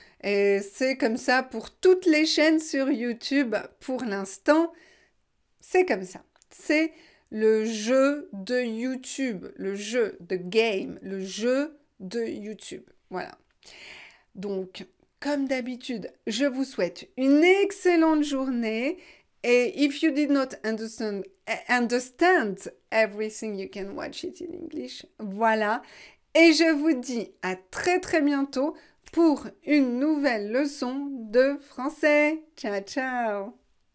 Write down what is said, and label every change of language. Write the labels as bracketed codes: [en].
[fr] Et c'est comme ça pour toutes les chaînes sur YouTube pour l'instant. C'est comme ça. C'est le jeu de YouTube, le jeu, [en] the game, [fr] le jeu de YouTube. Voilà. Donc, comme d'habitude, je vous souhaite une excellente journée. Et [en] if you did not understand everything, you can watch it in English. [fr] Voilà. Et je vous dis à très très bientôt pour une nouvelle leçon de français. [it] Ciao, ciao!